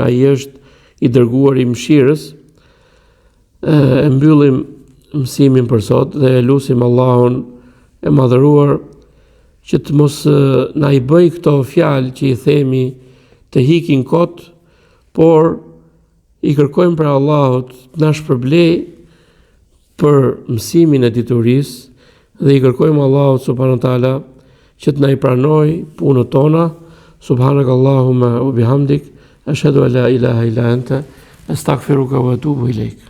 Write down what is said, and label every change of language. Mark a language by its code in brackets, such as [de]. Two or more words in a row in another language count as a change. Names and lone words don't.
[sq] Ai është i dërguar i mëshirës. E mbyllim mësimin për sot dhe e lutim Allahun e madhëruar që të mos na i bëj këto fjalë që i themi të hikin kot, por i kërkojmë për Allahut të na shpërblej për mësimin e diturisë dhe i kërkojmë Allahut [ar] سبحانه وتعالى [sq] që të na i pranoj punët tona. [ar] سبحانك اللهم وبحمدك أشهد أن لا إله إلا أنت أستغفرك وأتوب إليك.